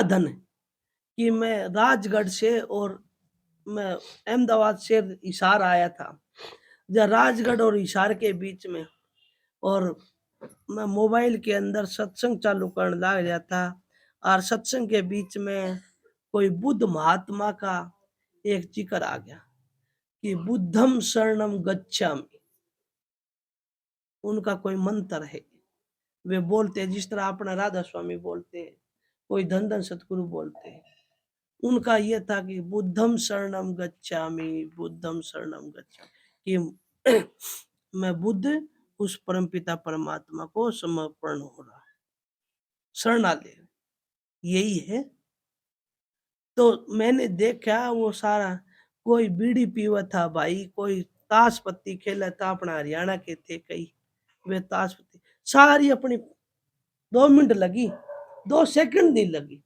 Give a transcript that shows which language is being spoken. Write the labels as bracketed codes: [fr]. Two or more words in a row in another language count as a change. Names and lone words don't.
[hi] धन है कि मैं राजगढ़ से और मैं अहमदाबाद से हिसार आया था, जब राजगढ़ और हिसार के बीच में, और मैं मोबाइल के अंदर सत्संग चालू करने लग गया था, और सत्संग के बीच में कोई बुद्ध महात्मा का एक जिक्र आ गया कि [pi] बुद्धम शरणम गच्छामि, [hi] उनका कोई मंत्र है, वे बोलते हैं जिस तरह अपना राधा स्वामी बोलते हैं, कोई धन धन सतगुरु बोलते हैं, उनका ये था कि [pi] बुद्धम शरणम गच्छामि, बुद्धम शरणम गच्छामि, [hi] कि मैं बुद्ध उस परमपिता परमात्मा को समर्पण हो रहा, शरणालय, यही है। तो मैंने देखा वो सारा, कोई बीड़ी पीवा था भाई, कोई ताश पत्ती खेला था, अपना हरियाणा के थे कई, वे ताश पत्ती सारी अपनी 2 मिनट लगी, 2 सेकंड नहीं लगी।